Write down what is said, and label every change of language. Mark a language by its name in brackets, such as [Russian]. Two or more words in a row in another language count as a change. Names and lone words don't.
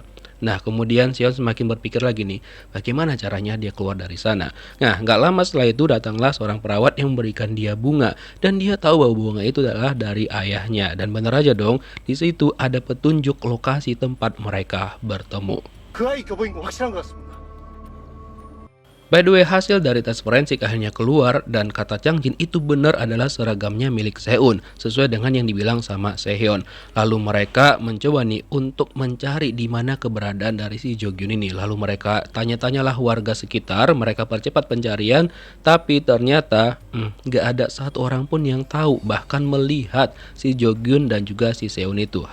[Indonesian] Nah kemudian Sehyeon semakin berpikir lagi nih, bagaimana caranya dia keluar dari sana. Nah gak lama setelah itu datanglah seorang perawat yang memberikan dia bunga, dan dia tahu bahwa bunga itu adalah dari ayahnya. Dan bener aja dong, di situ ada petunjuk lokasi tempat mereka bertemu. [Korean] 그 아이 교복인 거 확실한 것 같습니다. [English] By the way, [Indonesian] hasil dari tes forensik akhirnya keluar dan kata Chang Jin itu benar adalah seragamnya milik Seun, sesuai dengan yang dibilang sama Sehyeon. Lalu mereka mencoba nih untuk mencari di mana keberadaan dari si Jo-gyun ini. Lalu mereka tanya-tanyalah warga sekitar, mereka percepat pencarian, tapi ternyata gak ada satu orang pun yang tahu bahkan melihat si Jo-gyun dan juga si Seun itu.